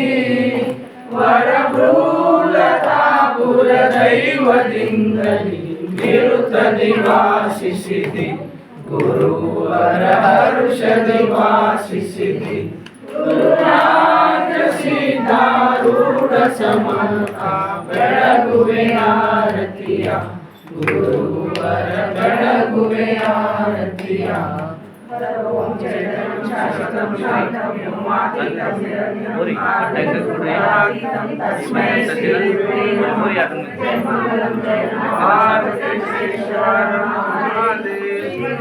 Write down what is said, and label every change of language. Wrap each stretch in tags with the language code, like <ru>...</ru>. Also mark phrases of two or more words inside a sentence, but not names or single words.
<kn>ವರಭೂಲತಾಪುರ ದೈವದಿಂದಲಿ ನಿರುತದಿ ವಾಸಿಸಿದೆ ಗುರುವರ ಹರುಷದಿ ವಾಸಿಸಿದೆ ಗುರುರಾಜ ಸಿದ್ಧಾರೂಢ ಸಮರ್ಥ ಬೆಳಗುವೆ ಆರತಿಯ ಗುರುವರ ಬೆಳಗುವೆ ಆರತಿಯ</kn> <sa>ಓಂ ಚೈತನ್ಯಂ ಶಾಶ್ವತಂ ಶಾಂತಂ ವ್ಯೋಮಾತೀತಂ ನಿರಂಜನಂ ತಸ್ಮೈ ಶ್ರೀ ಗುರುವೇ ನಮಃ ಜಯ ಮಂಗಲಂ ಜಯ</sa>